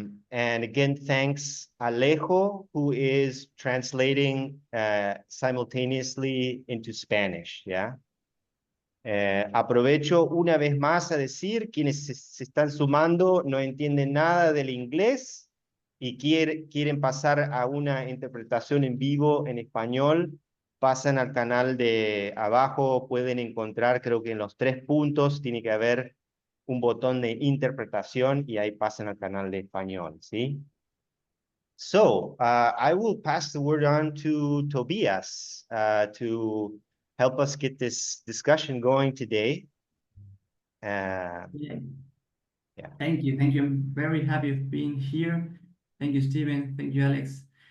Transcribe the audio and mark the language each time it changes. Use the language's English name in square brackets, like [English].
[English] And again, thanks Alejo, who is translating simultaneously into Spanish, yeah? [Spanish] Aprovecho una vez más a decir, quienes se están sumando no entienden nada del inglés y quieren pasar a una interpretación en vivo en español, pasan al canal de abajo, pueden encontrar, creo que en los 3 puntos tiene que haber un botón de interpretación y ahí pasan al canal de español, ¿sí? [English] So, I will pass the word on to Tobias to help us get this discussion going today. Yeah. Yeah. Thank you. I'm very happy of being here. Thank you, Stephen. Thank you, Alex.